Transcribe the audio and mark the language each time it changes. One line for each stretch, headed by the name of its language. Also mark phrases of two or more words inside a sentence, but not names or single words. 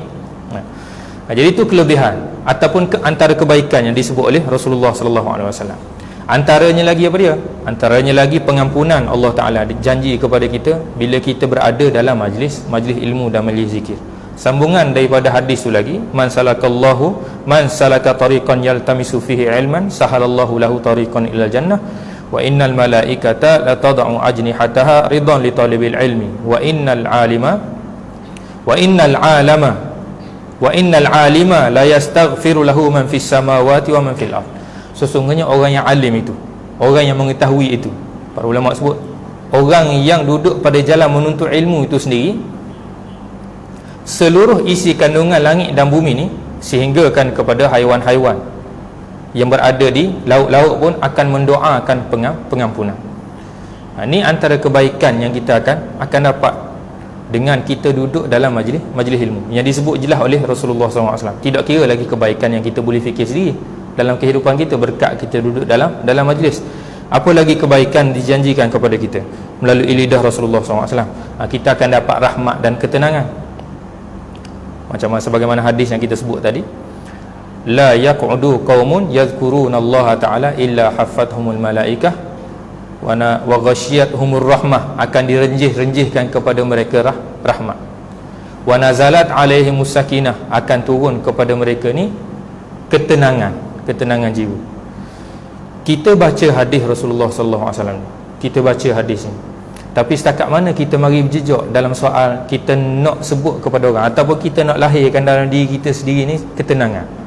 Malay: Jadi itu kelebihan ataupun antara kebaikan yang disebut oleh Rasulullah SAW. Antaranya lagi apa dia? Antaranya lagi pengampunan Allah Ta'ala janji kepada kita bila kita berada dalam majlis ilmu dan majlis zikir. Sambungan daripada hadis tu lagi,
Arabic: من سلك طريقا يلتمس فيه علما سهل الله له طريقا إلى الجنة وإن الملائكة لتضع أجنحتها رضا لطالب العلم وإن العالم ليستغفر له من في السماوات ومن في الأرض.
Malay: Sesungguhnya orang yang alim itu, orang yang mengetahui itu, para ulama sebut orang yang duduk pada jalan menuntut ilmu itu sendiri, seluruh isi kandungan langit dan bumi ni, sehinggakan kepada haiwan-haiwan yang berada di laut-laut pun akan mendoakan pengampunan. Ini antara kebaikan yang kita akan dapat dengan kita duduk dalam majlis ilmu yang disebut jelas oleh Rasulullah SAW. Tidak kira lagi kebaikan yang kita boleh fikir sendiri dalam kehidupan kita berkat kita duduk dalam majlis. Apa lagi kebaikan dijanjikan kepada kita melalui lidah Rasulullah SAW? Kita akan dapat rahmat dan ketenangan. Macam sebagaimana hadis yang kita sebut tadi,
Arabic: لا يقعد قوم يذكرون الله تعالى إلا حفتهم الملائكة وغشيتهم الرحمة,
Malay: akan direnjih-renjihkan kepada mereka rahmat,
Arabic: ونزلت عليهم السكينة,
Malay: akan turun kepada mereka ni ketenangan jiwa. Kita baca hadis Rasulullah
Arabic: صلى الله عليه وسلم,
Malay: kita baca hadis ni, tapi setakat mana kita mari berjejak dalam soal kita nak sebut kepada orang ataupun kita nak lahirkan dalam diri kita sendiri ni ketenangan.